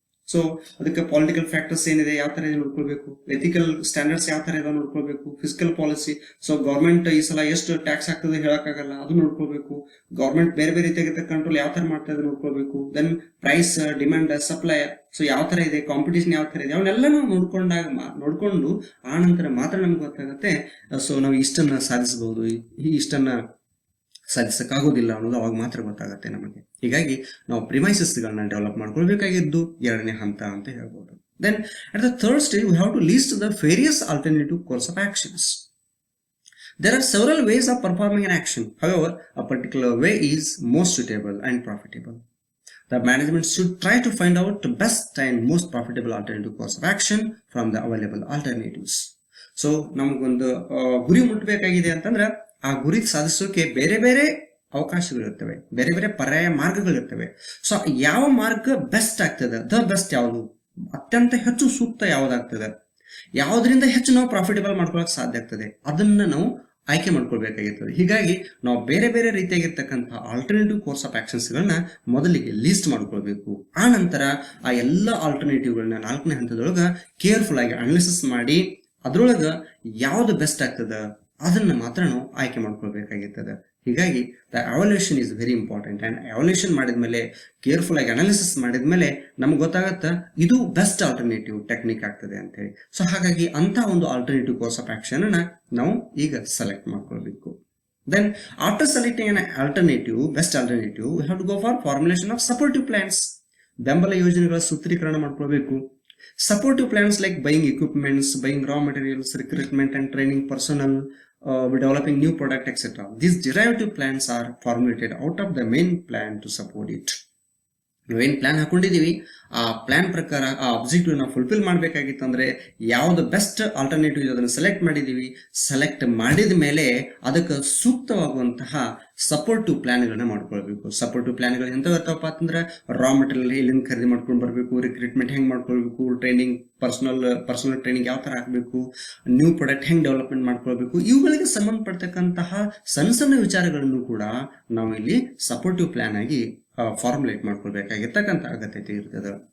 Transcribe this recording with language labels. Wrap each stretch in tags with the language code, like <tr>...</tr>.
<kn>So ಅದಕ್ಕೆ political factors ಏನಿದೆ, ಯಾವ ತರ ಇದೆ ನೋಡ್ಕೊಳ್ಬೇಕು, ಎಥಿಕಲ್ ಸ್ಟ್ಯಾಂಡರ್ಡ್ಸ್ ಯಾವ ತರ ಇದೆ ನೋಡ್ಕೊಳ್ಬೇಕು, ಫಿಸಿಕಲ್ ಪಾಲಿಸಿ, ಸೊ ಗೌರ್ಮೆಂಟ್ ಈ ಸಲ ಎಷ್ಟು ಟ್ಯಾಕ್ಸ್ ಆಗ್ತದೆ ಹೇಳಕ್ಕಾಗಲ್ಲ, ಅದು ನೋಡ್ಕೊಳ್ಬೇಕು, ಗೌರ್ಮೆಂಟ್ ಬೇರೆ ಬೇರೆ ರೀತಿಯಾಗಿ ಕಂಟ್ರೋಲ್ ಯಾವ ತರ ಮಾಡ್ತಾ ಇದೆ ನೋಡ್ಕೊಳ್ಬೇಕು, then price, demand, supply, so ಯಾವ ತರ ಇದೆ, ಕಾಂಪಿಟೇಷನ್ ಯಾವ ತರ ಇದೆ, ಅವನ್ನೆಲ್ಲ ನಾವು ನೋಡ್ಕೊಂಡು ಆ ನಂತರ ಮಾತ್ರ ನಮ್ಗೆ ಗೊತ್ತಾಗುತ್ತೆ ಸೊ ನಾವು ಇಷ್ಟನ್ನ ಸಾಧಿಸಬಹುದು, ಈ ಇಷ್ಟನ್ನ ಸಾಧಿಸಕ್ಕಾಗೋದಿಲ್ಲ ಅನ್ನೋದು ಅವಾಗ ಮಾತ್ರ ಗೊತ್ತಾಗುತ್ತೆ ನಮಗೆ. ಹೀಗಾಗಿ ನಾವು ಪ್ರಿಮೈಸಸ್ಗಳನ್ನ ಡೆವಲಪ್ ಮಾಡ್ಕೊಳ್ಬೇಕಾಗಿದ್ದು ಎರಡನೇ ಹಂತ ಅಂತ ಹೇಳ್ಬೋದು.</kn> <en>Then at the third stage we have to list the various alternative course of actions. There are several ways of performing an action. However, a particular way is most suitable and profitable. The management should try to find out the best and most profitable alternative course of action from the available alternatives.</en> <kn>So ನಮಗೊಂದು ಗುರಿ ಮುಟ್ಟಬೇಕಾಗಿದೆ ಅಂತಂದ್ರೆ ಆ ಗುರಿ ಸಾಧಿಸೋಕೆ ಬೇರೆ ಬೇರೆ ಅವಕಾಶಗಳಿರ್ತವೆ, ಬೇರೆ ಬೇರೆ ಪರ್ಯಾಯ ಮಾರ್ಗಗಳಿರ್ತವೆ. ಸೊ ಯಾವ ಮಾರ್ಗ ಬೆಸ್ಟ್ ಆಗ್ತದೆ, ದ ಬೆಸ್ಟ್ ಯಾವುದು, ಅತ್ಯಂತ ಹೆಚ್ಚು ಸೂಕ್ತ ಯಾವ್ದಾಗ್ತದೆ, ಯಾವುದರಿಂದ ಹೆಚ್ಚು ನಾವು ಪ್ರಾಫಿಟಬಲ್ ಮಾಡ್ಕೊಳಕ್ ಸಾಧ್ಯ ಆಗ್ತದೆ, ಅದನ್ನ ನಾವು ಆಯ್ಕೆ ಮಾಡ್ಕೊಳ್ಬೇಕಾಗಿರ್ತದೆ. ಹೀಗಾಗಿ ನಾವು ಬೇರೆ ಬೇರೆ ರೀತಿಯಾಗಿರ್ತಕ್ಕಂಥ ಆಲ್ಟರ್ನೇಟಿವ್ ಕೋರ್ಸ್ ಆಫ್ ಆಕ್ಷನ್ಸ್ ಗಳನ್ನ ಮೊದಲಿಗೆ ಲಿಸ್ಟ್ ಮಾಡ್ಕೊಳ್ಬೇಕು. ಆ ನಂತರ ಆ ಎಲ್ಲ ಆಲ್ಟರ್ನೇಟಿವ್ಗಳನ್ನ 4ನೇ ಹಂತದೊಳಗ ಕೇರ್ಫುಲ್ ಆಗಿ ಅನಾಲಿಸಿಸ್ ಮಾಡಿ ಅದ್ರೊಳಗ ಯಾವ್ದು ಬೆಸ್ಟ್ ಆಗ್ತದ ಅದನ್ನ ಮಾತ್ರ ನಾವು ಆಯ್ಕೆ ಮಾಡ್ಕೊಳ್ಬೇಕಾಗಿರ್ತದೆ. ಹೀಗಾಗಿ</kn> <en>The evaluation is very important.</en> <kn>And evolution ಮಾಡಿದ್ಮೇಲೆ, ಕೇರ್ಫುಲ್ ಆಗಿ ಅನಾಲಿಸಿಸ್ ಮಾಡಿದ್ಮೇಲೆ ನಮ್ಗೆ ಗೊತ್ತಾಗತ್ತ ಇದು ಬೆಸ್ಟ್ ಆಲ್ಟರ್ನೇಟಿವ್ ಟೆಕ್ನಿಕ್ ಆಗ್ತದೆ ಅಂತ ಹೇಳಿ. ಸೊ ಹಾಗಾಗಿ ಅಂತ ಒಂದು ಆಲ್ಟರ್ನೇಟಿವ್ ಕೋರ್ಸ್ ಆಫ್ ಆಕ್ಷನ್ ಅನ್ನ ನಾವು ಈಗ ಸೆಲೆಕ್ಟ್ ಮಾಡ್ಕೊಳ್ಬೇಕು.</kn> <en>Then after selecting an alternative, best alternative, we have to go for formulation of supportive plans.</en> <kn>ಬೆಂಬಲ ಯೋಜನೆಗಳ ಸೂತ್ರೀಕರಣ ಮಾಡ್ಕೊಳ್ಬೇಕು.</kn> <en>Supportive plans like buying equipments, buying raw materials, recruitment and training personnel, developing new product, etc. These derivative plans are formulated out of the main plan to support it.</en> <kn>ನಾವೇನ್ plan ಹಾಕೊಂಡಿದೀವಿ ಆ plan ಪ್ರಕಾರ ಆ objective ನ fulfil ಮಾಡ್ಬೇಕಾಗಿತ್ತು ಅಂದ್ರೆ ಯಾವ್ದು best alternative ಅದನ್ನ select ಮಾಡಿದೀವಿ, ಸೆಲೆಕ್ಟ್ ಮಾಡಿದ ಮೇಲೆ ಅದಕ್ಕೆ ಸೂಕ್ತವಾಗುವಂತಹ ಸಪೋರ್ಟಿವ್ ಪ್ಲಾನ್ ಗಳನ್ನ ಮಾಡ್ಕೊಳ್ಬೇಕು. ಸಪೋರ್ಟಿವ್ ಪ್ಲಾನ್ ಗಳು ಎಂತ ಇರ್ತಾವಪ್ಪ ಅಂತಂದ್ರೆ ರಾ ಮೆಟೀರಿಯಲ್ ಎಲ್ಲಿಂದ ಖರೀದಿ ಮಾಡ್ಕೊಂಡು ಬರ್ಬೇಕು, ರಿಕ್ರೂಟ್ಮೆಂಟ್ ಹೆಂಗ್ ಮಾಡ್ಕೊಳ್ಬೇಕು, ಟ್ರೈನಿಂಗ್, ಪರ್ಸನಲ್ ಟ್ರೈನಿಂಗ್ ಯಾವ ತರ ಆಗ್ಬೇಕು, ನ್ಯೂ ಪ್ರಾಡಕ್ಟ್ ಹೆಂಗ್ ಡೆವಲಪ್ಮೆಂಟ್ ಮಾಡ್ಕೊಳ್ಬೇಕು, ಇವುಗಳಿಗೆ ಸಂಬಂಧಪಡ್ತಕ್ಕಂತಹ ಸಣ್ಣ ಸಣ್ಣ ವಿಚಾರಗಳನ್ನು ಕೂಡ ನಾವು ಇಲ್ಲಿ ಸಪೋರ್ಟಿವ್ ಪ್ಲಾನ್ ಆಗಿ ಫಾರ್ಮುಲೇಟ್ ಮಾಡ್ಕೊಳ್ಬೇಕಾಗಿರ್ತಕ್ಕಂಥ ಅಗತ್ಯತೆ ಇರ್ತದೆ.</kn>